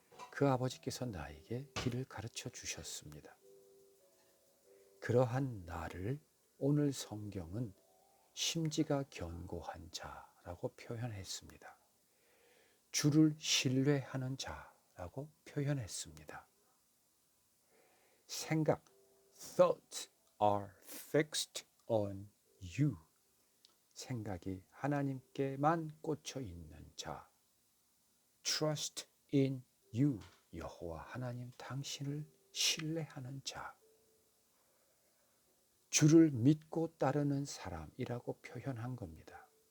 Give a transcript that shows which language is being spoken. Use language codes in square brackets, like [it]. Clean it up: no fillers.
[ko] 그 아버지께서 나에게 길을 가르쳐 주셨습니다. 그러한 나를 오늘 성경은 심지가 견고한 자라고 표현했습니다. 주를 신뢰하는 자라고 표현했습니다. 생각, [en] thoughts are fixed on you. [ko] 생각이 하나님께만 꽂혀 있는 자. [en] Trust in you. [ko] 여호와 하나님 당신을 신뢰하는 자. 주를 믿고 따르는 사람이라고 표현한 겁니다.